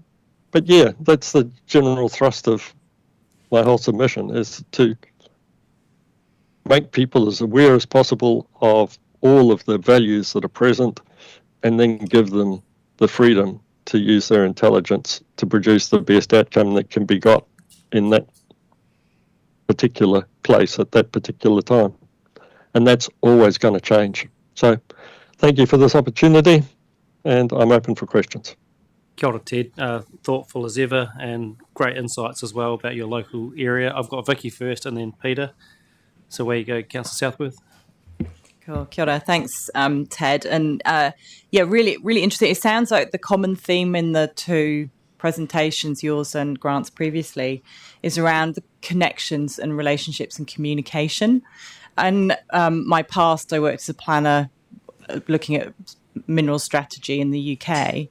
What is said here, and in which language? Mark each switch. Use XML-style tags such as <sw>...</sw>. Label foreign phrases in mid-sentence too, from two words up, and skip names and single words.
<en>But yeah, that's the general thrust of my whole submission, is to make people as aware as possible of all of the values that are present, and then give them the freedom to use their intelligence to produce the best outcome that can be got in that particular place at that particular time. And that's always going to change. So thank you for this opportunity, and I'm open for questions.</en> <mi>Kia ora,</mi> <en>Ted. Thoughtful as ever, and great insights as well about your local area. I've got Vicky first and then Peter. So where you go, Councillor Southworth? Cool.</en> <mi>Kia ora.</mi> <en>Thanks, Ted. And yeah, really interesting. It sounds like the common theme in the two presentations, yours and Grant's previously, is around the connections and relationships and communication. And my past, I worked as a planner looking at mineral strategy in the UK.</en>